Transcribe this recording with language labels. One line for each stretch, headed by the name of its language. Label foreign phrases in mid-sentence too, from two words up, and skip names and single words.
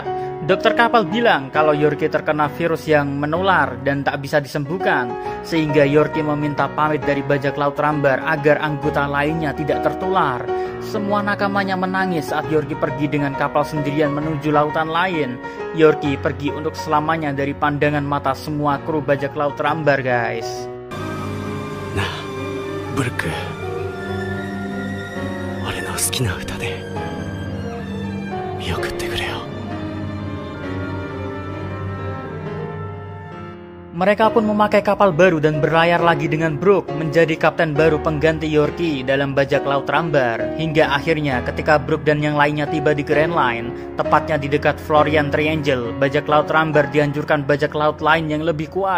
Indonesian: Dokter kapal bilang kalau Yorkie terkena virus yang menular dan tak bisa disembuhkan, sehingga Yorkie meminta pamit dari bajak laut Rambar agar anggota lainnya tidak tertular. Semua nakamanya menangis saat Yorkie pergi dengan kapal sendirian menuju lautan lain. Yorkie pergi untuk selamanya dari pandangan mata semua kru bajak laut Rambar guys. Nah, Brook,
Japanese: 俺の好きな歌で見送ってくれよ。
Indonesian: Mereka pun memakai kapal baru dan berlayar lagi dengan Brook menjadi kapten baru pengganti Yorkie dalam bajak laut Rambar. Hingga akhirnya ketika Brook dan yang lainnya tiba di Grand Line, tepatnya di dekat Florian Triangle, bajak laut Rambar dianjurkan bajak laut lain yang lebih kuat.